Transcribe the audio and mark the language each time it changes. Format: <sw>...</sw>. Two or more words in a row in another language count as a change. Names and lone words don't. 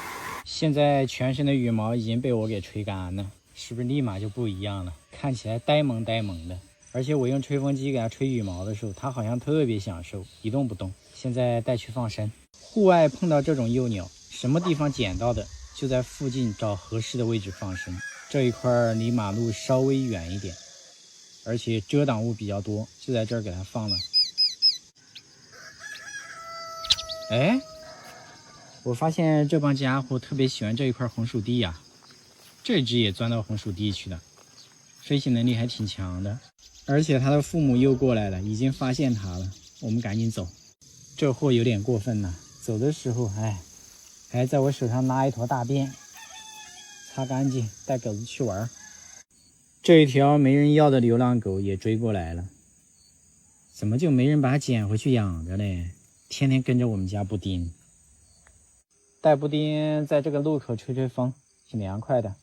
<zh>現在全身的羽毛已經被我給吹乾了，是不是立馬就不一樣了？看起来呆萌呆萌的。而且我用吹風機給它吹羽毛的時候，它好像特別享受，一動不動。現在帶去放生。戶外碰到這種幼鳥，什麼地方撿到的，就在附近找合適的位置放生。這一塊離馬路稍微遠一點，而且遮擋物比較多，就在這兒給它放了。哎，我發現這幫家伙特別喜歡這一塊紅薯地呀，這只也鑽到紅薯地去了，飛行能力還挺強的。而且他的父母又過來了，已經發現他了，我們趕緊走。這貨有點過分了，走的時候還在我手上拉一坨大便，擦乾淨帶狗子去玩。這一條沒人要的流浪狗也追過來了，怎麼就沒人把它撿回去養着呢？天天跟着我們家布丁，带布丁在這個路口吹吹風，挺涼快的。</zh>